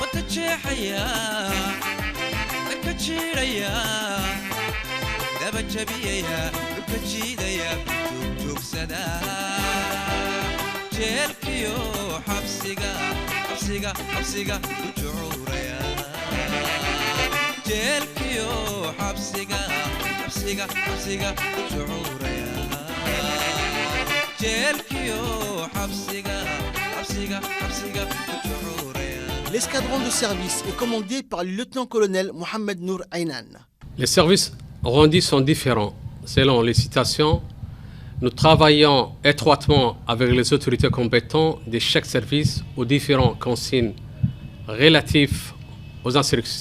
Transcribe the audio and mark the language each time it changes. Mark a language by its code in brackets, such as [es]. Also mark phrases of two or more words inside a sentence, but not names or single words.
[so] jeexaya dadka jiidhaya daba jabiyaya dhulka jiidaya joogsada jeelkiyo xabsiga u jucuuraya jeelkiyo xabsiga u jucuuraya jeelkiyo xabsiga u jucuuraya. [fr] L'escadron de service est commandé par le lieutenant-colonel Mohamed Nour Aynan. Les services rendus sont différents selon les situations. Nous travaillons étroitement avec les autorités compétentes de chaque service aux différentes consignes relatives aux instructions.